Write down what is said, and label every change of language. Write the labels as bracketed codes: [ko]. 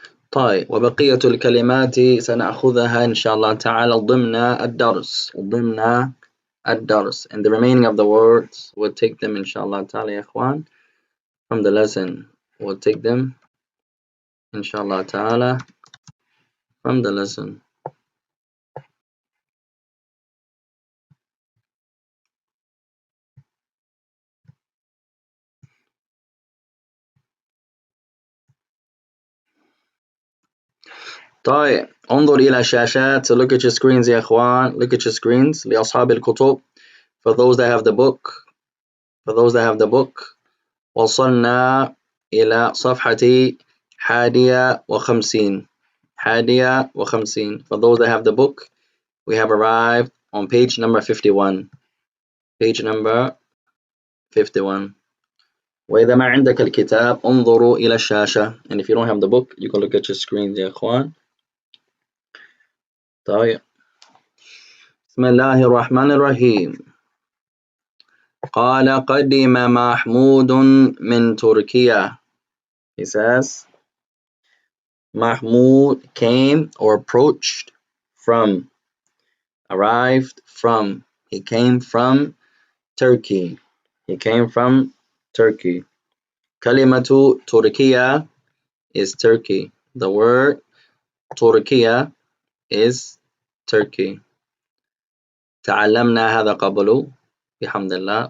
[ar] طيب وبقية الكلمات سنأخذها إن شاء الله تعالى ضمن الدرس. ضمن الدرس. [en] And the remaining of the words we'll take them [ar] إن شاء الله تعالى يا إخوان [en] from the lesson. We'll take them [ar] إن شاء الله تعالى [en] from the lesson. [ar] طيب انظر إلى الشاشات. [en] So look at your screens [ar] يا إخوان. [en] Look at your screens. [ar] لأصحاب الكتب. [en] For those that have the book. For those that have the book. [ar] وصلنا إلى صفحة 51. 51. [en] For those that have the book, we have arrived on page number 51. Page number 51. [ar] وإذا ما عندك الكتاب انظروا إلى الشاشة. [en] And if you don't have the book, you can look at your screens [ar] يا إخوان. طيب بسم الله الرحمن الرحيم. قال قدم محمود من تركيا. [en] He says Mahmoud came or approached from, arrived from, he came from Turkey. He came from Turkey. [ar] Kalimatu Turkiya [en] is Turkey. The word Turkiya is Turkey. [ar] تعلمنا هذا قبل بحمد الله.